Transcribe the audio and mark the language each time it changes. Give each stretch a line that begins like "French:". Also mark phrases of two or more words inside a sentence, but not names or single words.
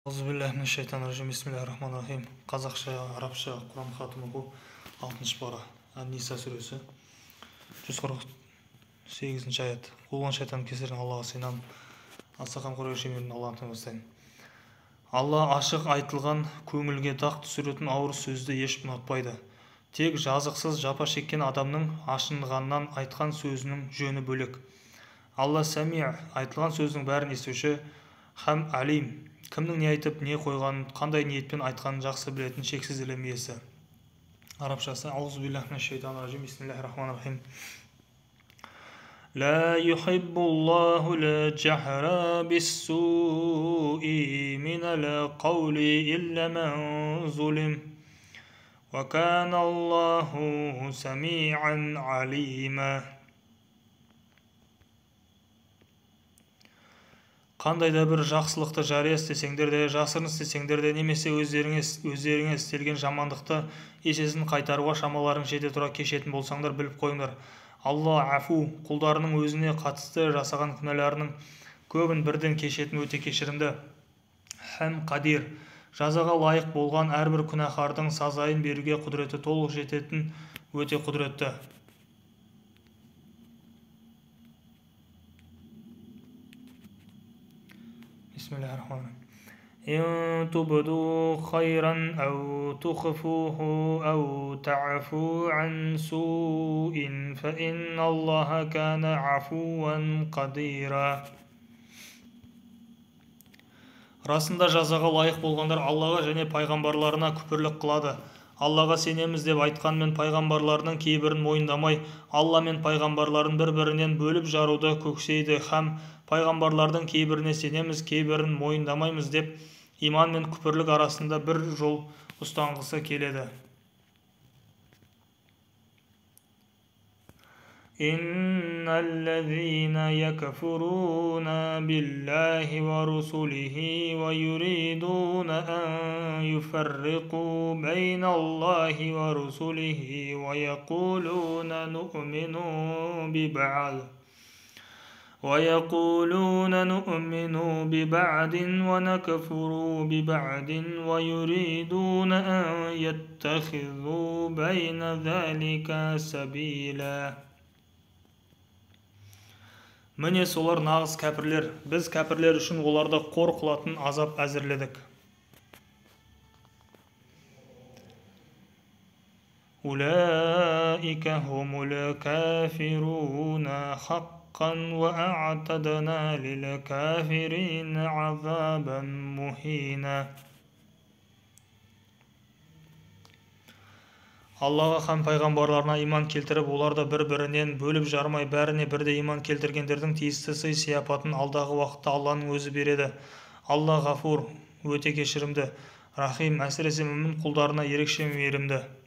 Arabic: أعوذ بالله بسم الله الرحمن الرحيم.
Kazakh: Қазақша, арабша Құран хатын оқу 6-шы пара. Ан-Ниса сүресі 148-ші аят. Қуылған шайтан кесірінен Аллаға сыйынамын. Аса қамқор ершемерін Аллахын таңбастаймын. Алла ашық айтылған, көңілге дақ түсіретін ауыр сөзді еш ұнатпайды. Тек жазықсыз жапа шеккен адамның ашынғаннан айтқан сөзінің жөні бөлек. Алла сәми, айтылған сөздің бәрін естуші, һәм алим, кімнің не айтып, не қойғанын, қандай ниетпен айтқанын жақсы білетін шексіз ілім иесі. Арабшасы:
Arabic: أعوذ بالله من الشيطان الرجيم. بسم الله الرحمن الرحيم. لا يحب الله الجهر بالسوء من القول إلا من ظلم وكان الله سميعا عليما.
Kazakh: Қандай да бір жақсылықты жария істесеңдер де, жасырын істесеңдер де, немесе өздеріңе істелген жамандықты есесін қайтаруға шамаларың жете тұра кешетін болсаңдар, біліп қойыңдар. Алла афу, құлдарының өзіне қатысты жасаған күнәларының көбін бірден кешетін өте кешірімді. Һәм қадир, жазаға лайық болған әрбір күнәһардың сазайын беруге құдіреті толық жететін өте құдіретті.
Arabic: بسم الله الرحمن الرحيم. إن تبدوا خيرا أو تخفوه أو تعفو عن سوء فإن الله كان عفوا قديرا.
Kazakh: Расында жазаға лайық болғандар Аллаға және пайғамбарларына күпірлік қылады. Аллаға сенеміз деп айтқанмен пайғамбарларының кейбірін мойындамай, Алла мен пайғамбарларын бір-бірінен бөліп жаруды көксейді, һәм пайғамбарлардың кейбіріне сенеміз, кейбірін мойындамаймыз деп иман мен күпірлік арасында бір жол ұстанғысы келеді.
Arabic: إن الذين يكفرون بالله ورسله ويريدون أن يفرقوا بين الله ورسله ويقولون نؤمن ببعض ونكفر ببعض ويريدون أن يتخذوا بين ذلك سبيلا.
Kazakh: Міне солар нағыз кәпірлер. Біз кәпірлер үшін оларды қор қылатын азап әзірледік.
Arabic: أولئك هم الكافرون حقا وأعتدنا للكافرين عذابا مهينا.
Kazakh: Аллаға һәм пайғамбарларына иман келтіріп, оларды бір-бірінен бөліп жармай, бәріне бірде иман келтіргендердің тиісті сый-сияпатын алдағы уақытта Алланың өзі береді. Алла ғафур, өте кешірімді, рахим, әсіресе мүмін құлдарына ерекше мейірімді.